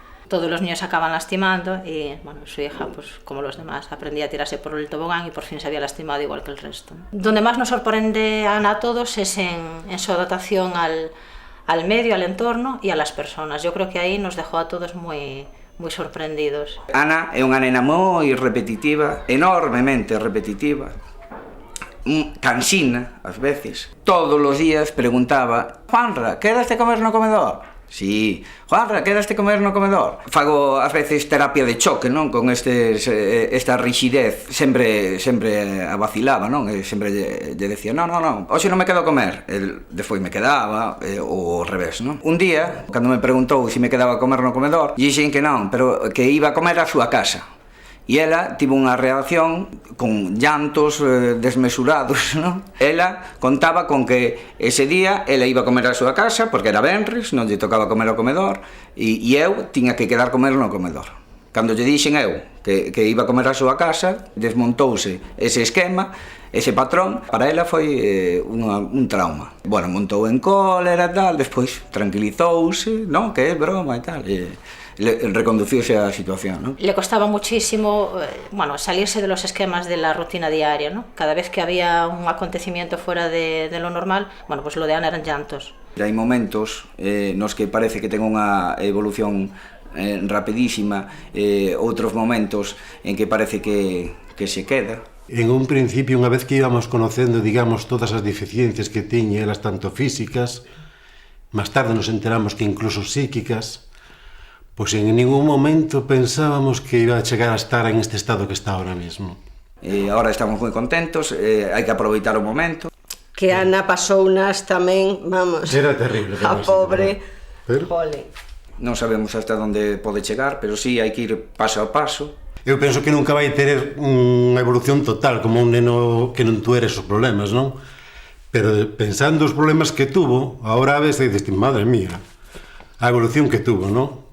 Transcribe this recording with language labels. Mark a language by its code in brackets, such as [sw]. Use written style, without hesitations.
[es] Todos los niños se acaban lastimando y, bueno, su hija, pues como los demás, aprendía a tirarse por el tobogán y por fin se había lastimado igual que el resto, ¿no? Donde más nos sorprende a Ana a todos es en su adaptación al medio, al entorno y a las personas. Yo creo que ahí nos dejó a todos muy sorprendidos. [gl] Ana é unha nena moi repetitiva, enormemente repetitiva, cansina, ás veces. Todos os días preguntaba: Juanra, quedaste comer no comedor? Sí. Juanra, quedaste comer no comedor? Fago ás veces terapia de choque, non? Con esta rixidez. Sempre a vacilaba, non? E sempre lle decía: non, hoxe non me quedo a comer. El despois me quedaba, ou ao revés, non? Un día, cando me preguntou se me quedaba a comer no comedor, dixen que non, pero que iba a comer á súa casa. E ela tivo unha reacción con llantos desmesurados, non? Ela contaba con que ese día ela iba a comer á súa casa, porque era venres, non lle tocaba comer ao comedor, e eu tiña que quedar comer no comedor. Cando lle dixen eu que iba a comer á súa casa, desmontouse ese esquema, ese patrón, para ela foi un trauma. Bueno, montou en cólera e tal, despois tranquilizouse, non? Que é broma e tal, reconducirse a situación, ¿no? [es] Le costaba muchísimo, salirse de los esquemas de la rutina diaria, ¿no? Cada vez que había un acontecimiento fuera de lo normal, pues lo de Ana eran llantos. [gl] Hai momentos nos que parece que ten unha evolución rapidísima, outros momentos en que parece que se queda. En un principio, unha vez que íbamos conocendo, digamos, todas as deficiencias que tiña elas, tanto físicas, máis tarde nos enteramos que incluso psíquicas, pois en ningún momento pensábamos que iba a chegar a estar en este estado que está ahora mismo. Ahora estamos moi contentos, hai que aproveitar o momento. Que Ana pasou unas tamén, vamos... Era terrible. A pobre... Pero... Non sabemos hasta onde pode chegar, pero sí hai que ir paso a paso. Eu penso que nunca vai ter unha evolución total, como un neno que non tuere esos problemas, non? Pero pensando os problemas que tuvo, ahora ves e dices, [es] madre mía, [gl] a evolución que tuvo, non?